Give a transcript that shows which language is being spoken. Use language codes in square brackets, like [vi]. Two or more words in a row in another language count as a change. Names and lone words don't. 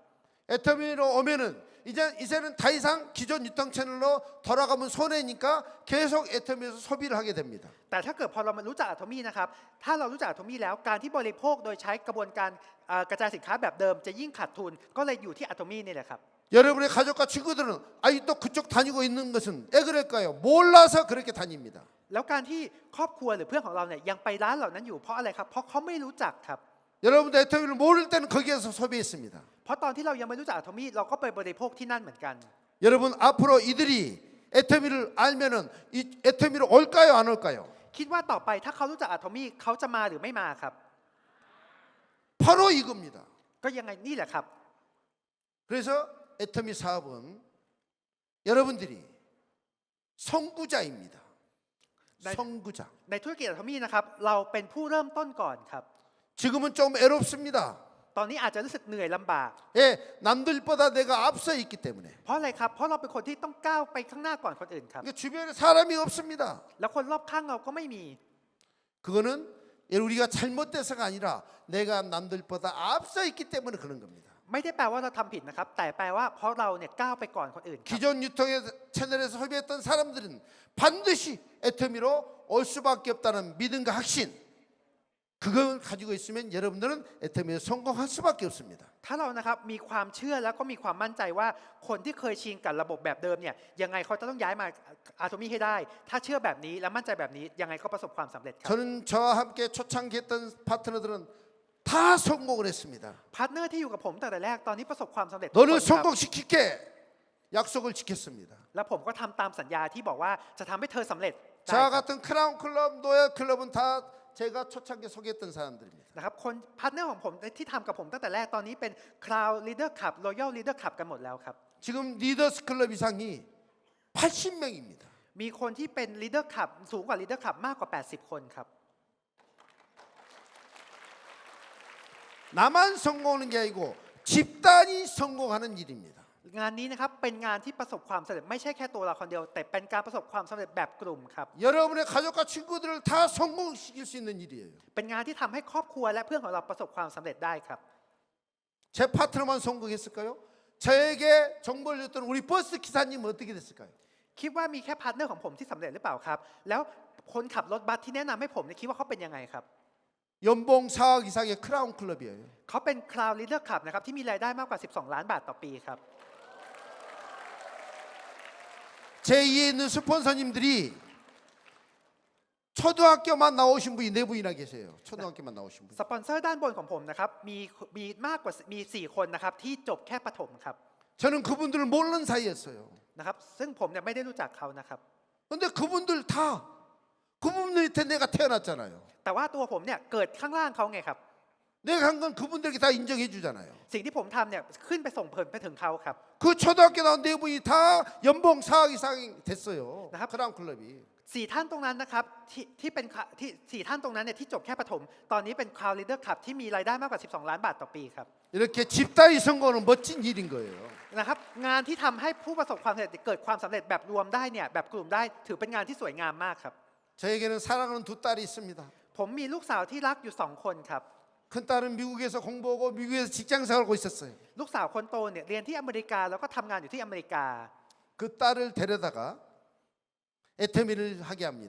[ko] 애터미로 오면은 이제는 더 이상 기존 유통 채널로 돌아가면 손해니까 계속 애터미에서 소비를 하게 됩니다. [th] แต่ถ้าเกิดพอเรามารู้จักอะโทมี่นะครับถ้าเรารู้จักอะโทมี่แล้วการที่บริโภคโดยใช้กระบวนการกระจายสินค้าแบบเดิมจะยิ่งขาดทุนก็เลยอยู่ที่อะโทมี่นี่แหละครับ [ko] 여러분의 가족과 친구들은 아직도 그쪽 다니고 있는 것은 왜 그럴까요? 몰라서 그렇게 다닙니다. [th] แล้วการที่ครอบครัวหรือเพื่อนของเราเนี่ยยังไปร้านเหล่านั้นอยู่เพราะอะไรครับเพราะเขาไม่รู้จักครับ [ko] 여러분도 애터미를 모를 때는 거기에서 소비했습니다. [th] เพราะตอนที่เรายังไม่รู้จักอะโทมี่เราก็ไปบริโภคที่นั่นเหมือนกัน [ko] 여러분 앞으로 이들이 애터미를 알면은 이 애터미로 올까요 안 올까요? [th] คิดว่าต่อไปถ้าเขารู้จักอะโทมี่เขาจะมาหรือไม่มาครับ [ko] 바로 이겁니다. [th] ก็ยังไงนี่แหละครับ [ko] 그래서 애터미 사업은 여러분들이 선구자입니다. 선구자. [th] ในธุรกิจอะโทมี่นะครับเราเป็นผู้เริ่มต้นก่อนครับ [ko] 지금은 좀 애롭습니다. [th] ตอนนี้อาจจะรู้สึกเหนื่อยลำบาก [ko] 예, 남들보다 내가 앞서 있기 때문에. [th] เพราะอะไรครับเพราะเราเป็นคนที่ต้องก้าวไปข้างหน้าก่อนคนอื่นครับ [ko] 그러니까 주변에 사람이 없습니다. [th] แล้วคนรอบข้างเราก็ไม่มี [ko] 그거는 우리가 잘못돼서가 아니라 내가 남들보다 앞서 있기 때문에 그런 겁니다. [th] ไม่ได้แปลว่าเราทำผิดนะครับแต่แปลว่าเพราะเราเนี่ยก้าวไปก่อนคนอื่นครับ [ko] 기존 유통의 채널에서 소비했던 사람들은 반드시 애터미로 올 수밖에 없다는 믿음과 확신 그걸 가지고 있으면 여러분들은 애터미에 성공할 수밖에 없습니다. [th] ถ้าเรานะครับมีความเชื่อแล้วก็มีความมั่นใจว่าคนที่เคยชินกับระบบแบบเดิมเนี่ยยังไงเขาจะต้องย้ายมาอะโทมี่ให้ได้ ถ้าเชื่อแบบนี้และมั่นใจแบบนี้ยังไงก็ประสบความสำเร็จครับ [ko] 저는 저와 함께 초창기했던 파트너들은 다 성공을 했습니다. [th] พาร์ทเนอร์ที่อยู่กับผมตั้งแต่แรกตอนนี้ประสบความสำเร็จทุก [ko] 너를 [th] คนครับ [ko] 성공시킬게 약속을 지켰습니다. [th] แล้วผมก็ทำตามสัญญาที่บอกว่าจะทำให้เธอสำเร็จได้ [ko] 저와 [th] ครับ [ko] 같은 크라운 클럽, 노예 클럽은 다 제가 초창기에 소개했던 사람들입니다. [th] นะครับคนพาร์ทเนอร์ของผมที่ทำกับผมตั้งแต่แรกตอนนี้เป็น Cloud Leader Club Royal Leader Club กันหมดแล้วครับ [ko] 지금 리더스 클럽 이상이 80명입니다. [th] มีคนที่เป็น Leader Club สูงกว่า Leader Club มากกว่า 80 คนครับ [ko] 나만 성공하는 게 아니고 집단이 성공하는 일입니다. [th] งานนี้นะครับเป็นงานที่ประสบความสำเร็จไม่ใช่แค่ตัวเราคนเดียวแต่เป็นการประสบความสำเร็จแบบกลุ่มครับ [ko] 여러분의 가족과 친구들을 다 성공시킬 수 있는 일이에요. [th] เป็นงานที่ทำให้ครอบครัวและเพื่อนของเราประสบความสำเร็จได้ครับ [ko] 제 파트너만 성공했을까요? 저에게 정보를 줬던 우리 버스 기사님은 어떻게 됐을까요? [th] คิดว่ามีแค่พาร์ทเนอร์ของผมที่สำเร็จหรือเปล่าครับ แล้วคนขับรถบัสที่แนะนำให้ผมเนี่ยคิดว่าเขาเป็นยังไงครับ [ko] 연봉 4억 이상의 크라운 클럽이에요. [th] เขาเป็น Cloud Leader Club นะครับที่มีรายได้มากกว่า 12 ล้านบาทต่อปีครับ [ko] 제2에 있는 스폰서님들이 초등학교만 나오신 분이 4분이나 계세요. 초등학교만 나오신 분. [th] สปอนเซอร์ด้านบนของผมนะครับมีมากกว่ามี4คนนะครับที่จบแค่ประถมครับ [ko] 저는 그분들을 모르는 사이였어요. [th] นะครับซึ่งผมเนี่ยไม่ได้รู้จักเขานะครับ [ko] 근데 그분들 다 그분들 밑에 내가 태어났잖아요. [th] แต่ว่าตัวผมเนี่ยเกิดข้างล่างเขาไงครับ [ko] 내가 한 건 그분들에게 다 인정해 주잖아요. [th] สิ่งที่ผมทำเนี่ยขึ้นไปส่งผลไปถึงเขาครับ [ko] 그 초등학교 나온 4분이 다 연봉 4억 이상이 됐어요. 나갑- 크라운 클럽이. [th] 4 ท่านตรงนั้นนะครับที่เป็นที่4ท่านตรงนั้นเนี่ยที่จบแค่ประถมตอนนี้เป็น Cloud Leader Club ที่มีรายได้มากกว่า 12 ล้านบาทต่อปีครับ [ko] 이렇게 집단이 성공은 멋진 일인 거예요. [th] นะครับงานที่ทำให้ผู้ประสบความสำเร็จเกิดความสำเร็จแบบรวมได้เนี่ยแบบกลุ่มได้ถือเป็นงานที่สวยงามมากครับ [ko] 저에게는 사랑하는 두 딸이 있습니다. [th] ผมมีลูกสาวที่รักอยู่2 คนครับ [ko] 큰 딸은 미국에서 공부하고 미국에서 직장 생활하고 있었어요. [th] ลูกสาวคนโตเนี่ยเรียนที่อเมริกาแล้วก็ทำงานอยู่ที่อเมริกา [ko] 그 딸을 데려다가 애터미를 하게 합니다.